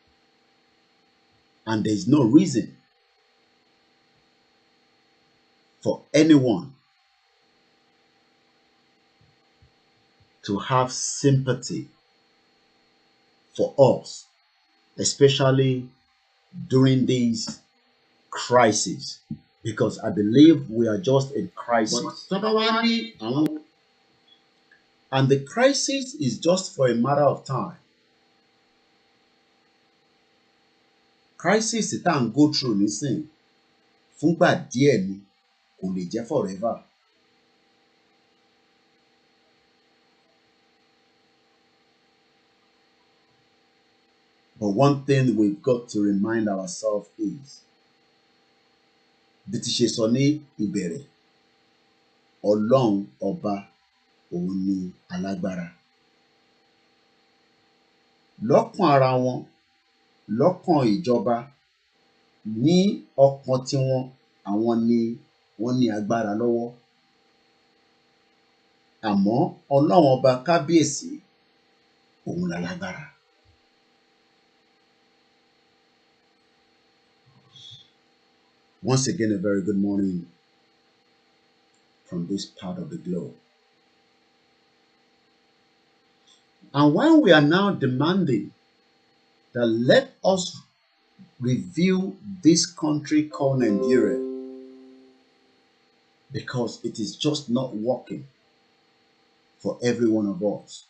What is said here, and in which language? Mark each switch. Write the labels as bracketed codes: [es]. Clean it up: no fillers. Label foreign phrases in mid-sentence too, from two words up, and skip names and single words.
[en] and there's no reason for anyone to have sympathy for us, especially during these crises, because I believe we are just in crisis. And the crisis is just for a matter of time. [yo] Crisis tá à ń [en] go through [yo] nísìn fúngbà díẹ̀ ni, kò lè jẹ́ forever. [en] But one thing we've got to remind ourselves is, [yo] bí ti ṣe sọ ní ìbẹ̀rẹ̀, Ọlọ́run ọba òun ni alágbára. Lọ́kàn ara wọn, lọ́kàn ìjọba, ní ọkàn tiwọn, àwọn ni wọ́n ní agbára lọ́wọ́. Àmọ́ Ọlọ́run ọba kábíyèsí òun lálágbára. [en] Once again, a very good morning from this part of the globe. And when we are now demanding that let us review this country called Nigeria, because it is just not working for every one of us.